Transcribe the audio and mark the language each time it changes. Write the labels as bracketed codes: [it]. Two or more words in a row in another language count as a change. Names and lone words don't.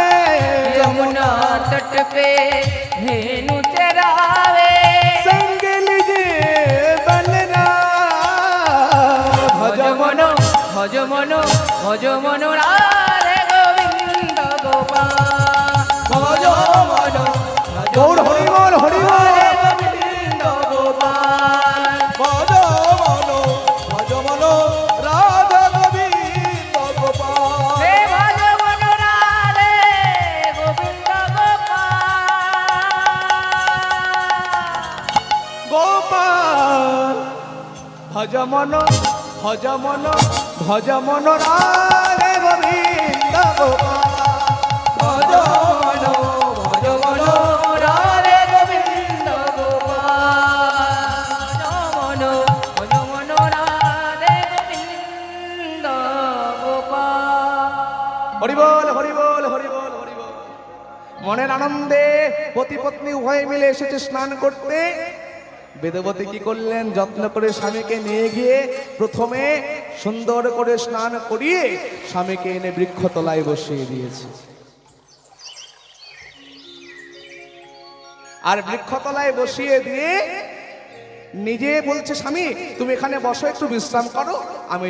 [hi] यमुना तट पे धेनु चरावे संग लीजिए बलराम भज मनो भज मनो भज मनो राधे गोविंद गोपाल भज मनो गौर हरि बोल हरि बोल गोविंद गोपाल [bn] ভজ মনো রাধে গোবিন্দ গোপাল [hi] हे भज मनो राधे गोविंद गोपाल गोपाल भज मन राधे गोविंद गोपाल भज मनो राधे गोविंद गोपाल भज मनो राधे गोविंद गोपाल [bn] হরি বোল হরি বোল হরি বোল হরি বোল মনের আনন্দে পতি পত্নী উভয়ে মিলে এসেছে স্নান করতে বেদবতী কি করলেন যত্ন করে স্বামীকে নিয়ে গিয়ে প্রথমে সুন্দর করে স্নান করিয়ে স্বামীকে এনে বৃক্ষতলায় বসিয়ে দিয়েছে আর বৃক্ষতলায় বসিয়ে দিয়ে নিজে বলছে স্বামী তুমি এখানে বসো একটু বিশ্রাম করো আমি